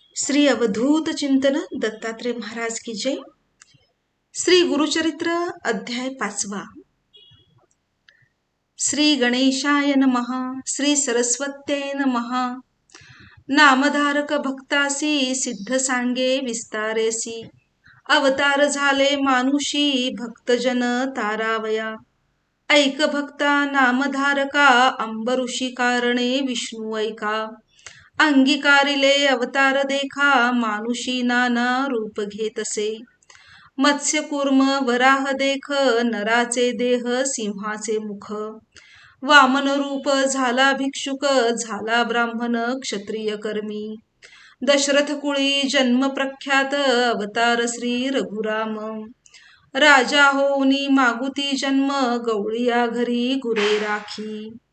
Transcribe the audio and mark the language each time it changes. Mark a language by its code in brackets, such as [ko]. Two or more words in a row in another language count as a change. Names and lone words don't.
[mr] श्री अवधूत चिंतन दत्तात्रेय महाराज [hi] की जय. [mr] श्री गुरुचरित्र अध्याय 5. [sa] श्री गणेशाय नमः. श्री सरस्वत्यै नमः. [mr] नामधारक भक्तासी सिद्ध सांगे विस्तारेसी. अवतार झाले मानुषी भक्तजन तारावया. ऐक भक्ता नामधारका अंबऋषी कारणे विष्णू ऐका. अंगीकारिले अवतार देखा मानुषी नाना रूप घेतसे. मत्स्य कूर्म वराह देख नराचे देह सिंहाचे मुख. वामन रूप झाला भिक्षुक झाला ब्राह्मण क्षत्रिय कर्मी. दशरथ कुळी जन्म प्रख्यात अवतार श्री रघुराम. राजा होऊनी मागुती जन्म गवळिया घरी गुरे राखी.